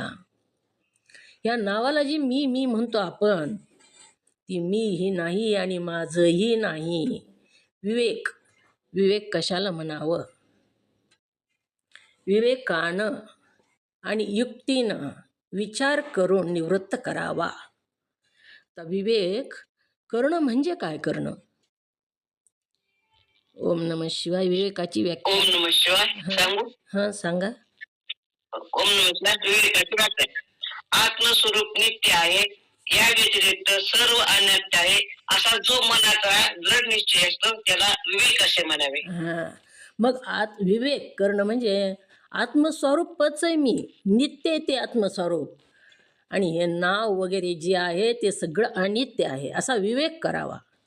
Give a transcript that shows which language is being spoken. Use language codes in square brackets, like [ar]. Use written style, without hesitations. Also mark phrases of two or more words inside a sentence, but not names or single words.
[mr] या नावाला जी मी मी म्हणतो आपण, ती मी ही नाही आणि माझंही नाही. विवेक विवेक कशाला म्हणावं? विवेकानं आणि युक्तीनं विचार करून निवृत्त करावा. तर विवेक करणं म्हणजे काय करणं? [sa] ओम नमः शिवाय [mr] विवेकाची व्याख्या. [sa] ओम नमः शिवाय सांगू. [mr] हां सांगा. [sa] ओम नमः शिवाय [mr] विवेकाची व्याख्या. आत्मस्वरूप नित्य आहे, या व्यतिरिक्त सर्व अनात्य आहे, असा जो मनाचा दृढ निश्चय असतो त्याला विवेक असे म्हणावे. हां मग विवेक करणं म्हणजे आत्मस्वरूपच आहे मी, नित्य आहे ते आत्मस्वरूप, आणि हे नाव वगैरे जे आहे ते सगळं अनित्य आहे असा विवेक करावा.